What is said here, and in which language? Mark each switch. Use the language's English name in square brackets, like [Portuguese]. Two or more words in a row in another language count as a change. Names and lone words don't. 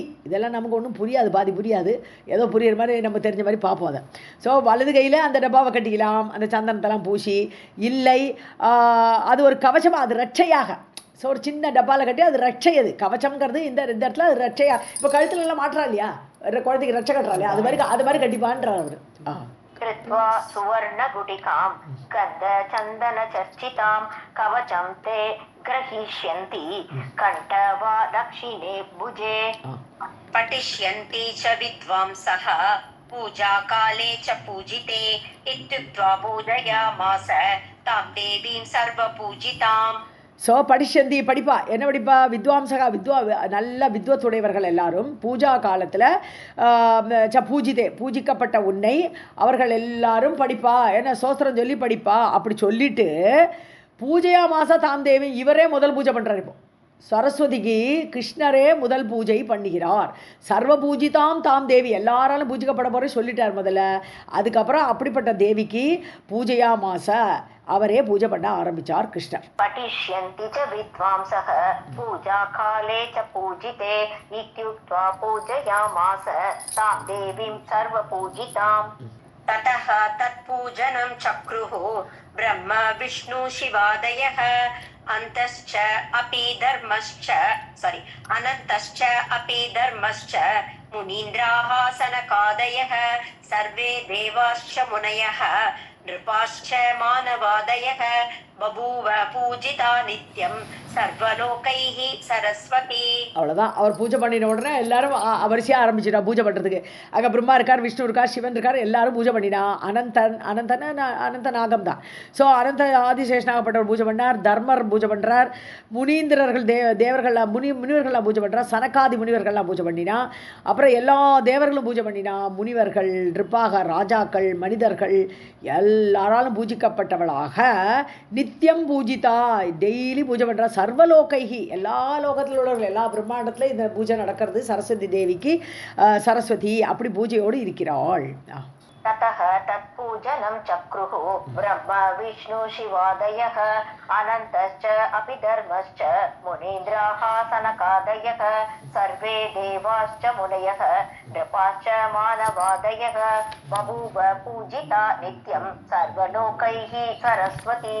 [Tamil] இதெல்லாம் நமக்கு ஒன்றும் புரியாது, பாதி புரியாது, ஏதோ புரியுற மாதிரி நம்ம தெரிஞ்ச மாதிரி பார்ப்போம் அதை. ஸோ வலது கையில் அந்த டப்பாவை கட்டிக்கலாம், அந்த சந்தனத்தெல்லாம் பூசி. இல்லை அது ஒரு கவசமாக, அது ரட்சையாக. ஸோ ஒரு சின்ன டப்பாவில் கட்டி அது ரட்சை, அது கவச்சம்ங்கிறது இந்த இடத்துல அது ரட்சையா. இப்போ கழுத்துல எல்லாம் மாட்டுறா இல்லையா, குழந்தைக்கு ரட்சை கட்டுறா இல்லையா, அது மாதிரி கட்டிப்பான்றார் அவர். [Sanskrit] कृत्वा सुवर्ण गुटिकां गन्ध चन्दन चर्चितां कवचं ते ग्रहीष्यन्ति कण्ठ वा दक्षिणे भुजे. पठिष्यन्ति च विद्वांसः पूजा काले च पूजिते इत्युक्त्वा पूजयामास तां देवीं सर्वपूजिताम्. [Tamil] ஸோ படிஷந்தி படிப்பா, என்ன படிப்பா, வித்வாம்சகா நல்ல வித்வத்துடையவர்கள் எல்லாரும் பூஜா காலத்தில் பூஜிக்கப்பட்ட உன்னை அவர்கள் எல்லாரும் படிப்பா, என்ன சோஸ்திரம் சொல்லி படிப்பா. அப்படி சொல்லிட்டு [Sanskrit] पूजयामास तां देवि [Tamil] இவரே முதல் பூஜை பண்ணுறாரு. இப்போ சரஸ்வதிக்கு கிருஷ்ணரே முதல் பூஜை பண்ணுகிறார். [Sanskrit] सर्व पूजितां तां देवि, [Tamil] எல்லாராலும் பூஜிக்கப்பட போகிற சொல்லிட்டார் முதல்ல. அதுக்கப்புறம் அப்படிப்பட்ட தேவிக்கு பூஜையா மாச அவரே பூஜை பண்ண ஆரம்பிச்சார் கிருஷ்ணர். [Sanskrit] पठिष्यन्ति च विद्वांसः पूजा काले च पूजिते इत्युक्त्वा पूजयामास तां देवीं सर्व पूजिताम्. ततः तत्पूजनं चक्रुः ब्रह्म विष्णु शिवादयः अनन्तश्च अपि धर्मश्च मुनीन्द्राः सनकादयः सर्वे देवाश्च मुनयः नृपाश्च मानवादयः बभूव पूजिता नित्यं सर्वलोकैः सरस्वती. [Tamil] அவ்வளோதான். அவர் பூஜை பண்ணின உடனே எல்லாரும் வரிசையாக ஆரம்பிச்சிட்டா பூஜை பண்ணுறதுக்கு. அங்கே பிரம்மா இருக்கார், விஷ்ணு இருக்கார், சிவன் இருக்கார், எல்லாரும் பூஜை பண்ணினா. அனந்த நாகம் தான். ஸோ அனந்த ஆதிசேஷனாகப்பட்டவர் பூஜை பண்ணார், தர்மர் பூஜை பண்ணுறார், முனீந்திரர்கள் தேவர்கள்லாம் முனிவர்கள்லாம் பூஜை பண்ணுறார், சனகாதி முனிவர்கள்லாம் பூஜை பண்ணினா. அப்புறம் எல்லா தேவர்களும் பூஜை பண்ணினா. முனிவர்கள், நிருப்பாக, ராஜாக்கள், மனிதர்கள் எல்லாராலும் பூஜிக்கப்பட்டவளாக நித்தியம் பூஜிதா, டெய்லி பூஜை பண்ணுறா. சர்வலோகைகி, எல்லா லோகத்தில் உள்ளவர்கள், எல்லா பிரம்மாண்டத்தில் இந்த பூஜை நடக்கிறது. சரஸ்வதி தேவிக்கு சரஸ்வதி அப்படி பூஜையோடு இருக்கிறாள். [Sanskrit] ततः तत्पूजनं चक्रुः ब्रह्म विष्णु शिवादयः अनन्तश्च अपि धर्मश्च मुनीन्द्राः सनकादयः सर्वे देवाश्च मुनयः नृपाश्च मानवादयः बभूव पूजिता नित्यं सर्वलोकैः सरस्वती.